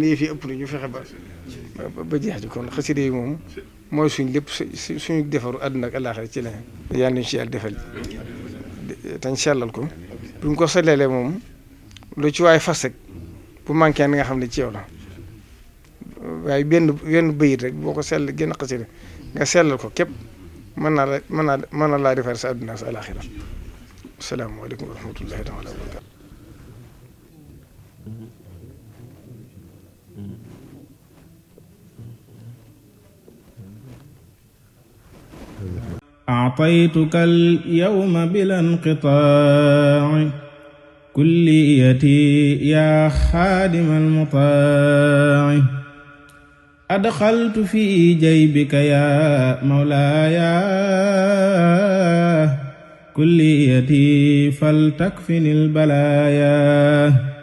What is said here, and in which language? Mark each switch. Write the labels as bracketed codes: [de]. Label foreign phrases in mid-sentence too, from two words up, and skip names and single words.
[wo] yëf yi ëpp na ñu fexe ba jeex ji kon xaside yi moom mooy suñ lépp suñu defaru àdduna ak àllaaxira ci la yàlla nañu ci yàlla defal tañ sellal ko bu ñu ko sellelee moom lu ci waay fas rek bu manqué nga xam ne ci yow la waaye benn bëyit rek boo ko sell génn xasida nga sellal ko képp mën na laa defar sa àdduna sa àllaaxira [ar] السلام عليكم ورحمة الله تعالى وبركاته أعطى أعطيتك اليوم بلا انقطاع كليتي يا خادم المطاع أدخلت في جيبك يا مولاي كليتي فلتكفني البلايا